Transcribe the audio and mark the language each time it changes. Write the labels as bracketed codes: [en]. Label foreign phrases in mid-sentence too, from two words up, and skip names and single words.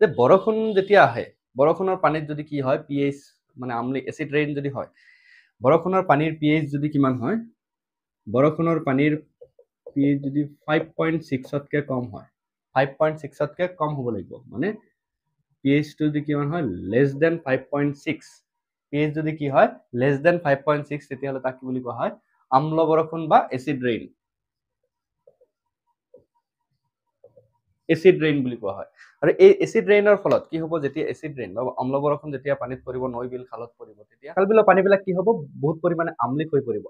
[as] বৰষুণ যেতিয়া আহে বৰষুণৰ পানীত যদি কি হয় pH মানে আম্লিক [en] acid rain [as] যদি হয় বৰষুণৰ পানীৰ pH যদি কিমান হয় বৰষুণৰ পানীৰ pH যদি 5.6 তকৈ কম হয় 5.6 তকৈ কম হ'ব লাগিব মানে pH টো যদি কিমান হয় [en] less than 5.6 [as] pH যদি কি হয় [en] less than 5.6 [as] তেতিয়া হলে তাক কি বুলি কোৱা হয় আম্ল বৰষুণ বা [en] acid rain acid rain [as] বুলি কোৱা হয়। আৰু এই এচিড ৰেইনৰ ফলত কি হ'ব, যেতিয়া [en] acid rain [as] বা অম্ল বৰষুণ যেতিয়া পানীত পৰিব, নৈ বিল খালত পৰিব, তেতিয়া খাল বিলৰ পানীবিলাক কি হ'ব, বহুত পৰিমাণে আমলিক হৈ পৰিব।